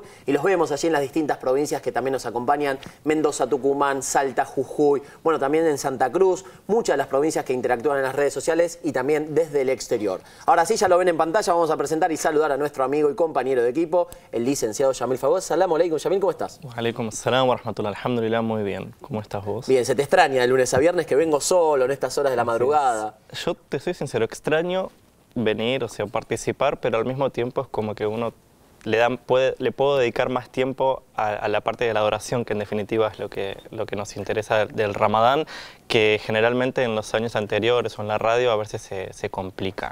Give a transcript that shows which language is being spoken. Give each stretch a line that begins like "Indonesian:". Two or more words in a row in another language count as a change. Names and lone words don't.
Spanish: Y los vemos allí en las distintas provincias que también nos acompañan. Mendoza, Tucumán, Salta, Jujuy. Bueno, también en Santa Cruz. Muchas de las provincias que interactúan en las redes sociales y también desde el exterior. Ahora sí, ya lo ven en pantalla. Vamos a presentar y saludar a nuestro amigo y compañero de equipo, el licenciado Yamil Fawaz.
Arabic: سلام عليكم,
Spanish: Yamil, ¿cómo estás?
Arabic: عليكم السلام ورحمة الله.
Spanish: Alhamdulillah, muy bien. ¿Cómo estás vos? Bien, se te extraña de lunes a viernes que vengo solo en estas horas de la madrugada. Yo te soy sincero, extraño venir, o sea, participar, pero al mismo tiempo es como que uno le puedo dedicar más tiempo a la parte de la adoración, que en definitiva es lo que nos interesa del Ramadán, que generalmente en los años anteriores o en la radio a veces se complica.